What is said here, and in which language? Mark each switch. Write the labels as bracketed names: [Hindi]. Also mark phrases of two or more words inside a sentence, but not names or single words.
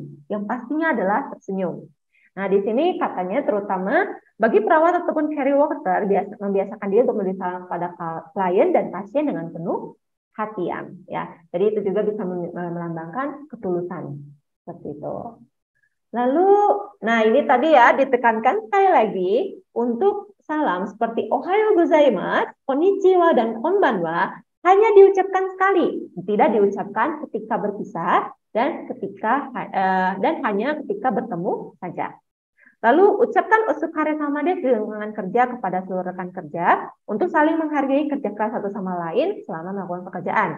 [Indonesian] Yang pastinya adalah tersenyum. Nah, di sini katanya terutama bagi perawat ataupun [English] carry worker [Indonesian] membiasakan dia untuk memberi salam kepada klien dan pasien dengan penuh hatian ya. Jadi itu juga bisa melambangkan ketulusan seperti itu. Lalu, nah ini tadi ya ditekankan sekali lagi untuk salam seperti [Japanese] おはようございます、こんにちは, [Indonesian] dan konbanwa hanya diucapkan sekali, tidak diucapkan ketika berpisah dan hanya ketika bertemu saja. Lalu ucapkan [Japanese] おすかれさまで [Indonesian] di lingkungan kerja kepada seluruh rekan kerja untuk saling menghargai kerja keras satu sama lain selama melakukan pekerjaan.